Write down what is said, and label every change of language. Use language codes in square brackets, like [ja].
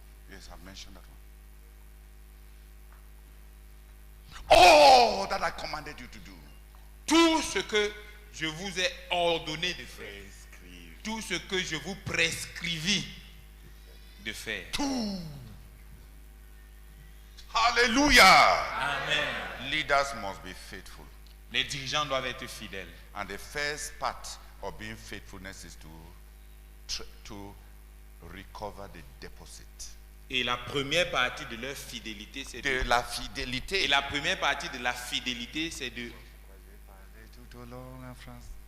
[en] Yes, I've mentioned that one. All that I commanded you to do. [fr] Tout ce que je vous ai ordonné de faire. Tout ce que je vous prescrivis de faire. Tout. Hallelujah. Amen. [en] Leaders must be faithful. [fr] Les dirigeants doivent être fidèles. [en] And the first part of being faithfulness is to recover the deposit. [fr] Et la première partie de leur fidélité, c'est De la fidélité. Et la première partie de la fidélité, c'est de... Tout au long en France.